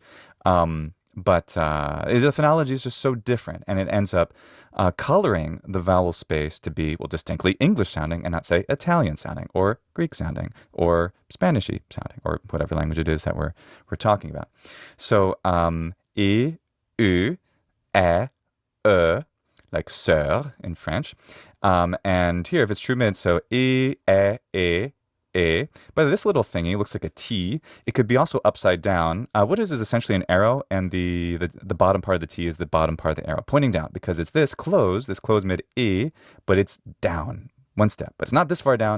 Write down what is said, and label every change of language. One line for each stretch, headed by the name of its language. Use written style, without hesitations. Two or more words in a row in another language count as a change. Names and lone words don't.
English: But the phonology is just so different, and it ends up coloring the vowel space to be, well, distinctly English sounding and not, say, Italian sounding or Greek sounding or Spanishy sounding or whatever language it is that we're talking about. So e, u, e, like sœur in French. And here, if it's true mid, so e, e. But this little thingy looks like a T. It could be also upside down. What is essentially an arrow, and the bottom part of the T is the bottom part of the arrow, pointing down, because it's this closed mid E, but it's down one step. But it's not this far down.